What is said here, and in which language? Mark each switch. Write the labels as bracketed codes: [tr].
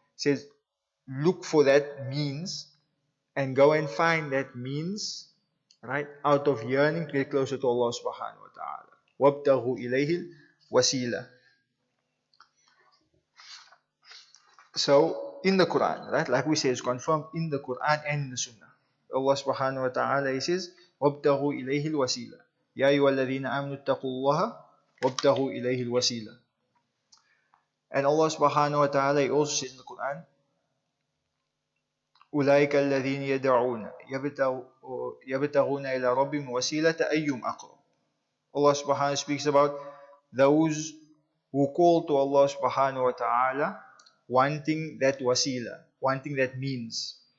[en] It says look for that means and go and find that means, right, out of yearning to get closer to Allah subhanahu wa ta'ala. [ar] وابتغوا إليه الوسيلة. [en] So in the Quran, right, like we say, it's confirmed in the Quran and in the Sunnah. [ar] Allah subhanahu wa ta'ala, [en] He says, [ar] وابتغوا إليه الوسيلة يا أيها الذين آمنوا اتقوا الله وابتغوا إليه الوسيلة. And Allah subhanahu wa ta'ala, [en] He also says in the Quran, [ar] أولئك الذين يدعون يبتغون إلى ربهم وسيلة أيهم أقرب. [en] Allah subhanahu wa ta'ala speaks about those who call to Allah subhanahu wa ta'ala wanting that wasila, wanting that means.